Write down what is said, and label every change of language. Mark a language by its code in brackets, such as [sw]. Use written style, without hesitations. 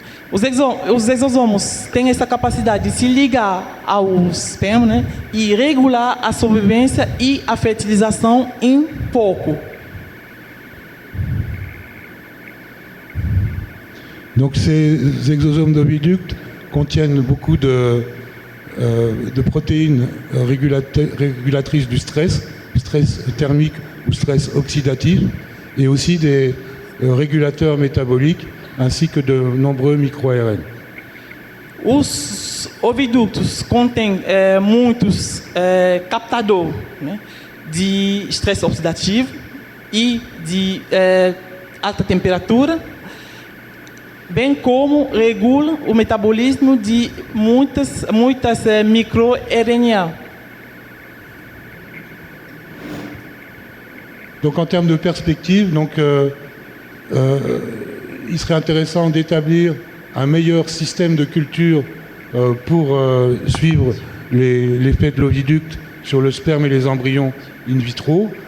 [pt] Os exosomos têm essa capacidade de se ligar ao esperma, né, e regular a sobrevivência e a fertilização em pouco. [fr] Donc ces exosomes d'oviducte contiennent beaucoup de protéines régulatrices du stress thermique ou stress oxydatif, et aussi des régulateurs métaboliques, ainsi que de nombreux micro-ARN. [pt] Os oviductos contêm muitos captadores, né, de estresse oxidativo e de alta temperatura, bem como regulam o metabolismo de muitas micro-RNA. [fr] Donc en termes de perspective, il serait intéressant d'établir un meilleur système de culture pour suivre l'effet de l'oviducte sur le sperme et les embryons in vitro.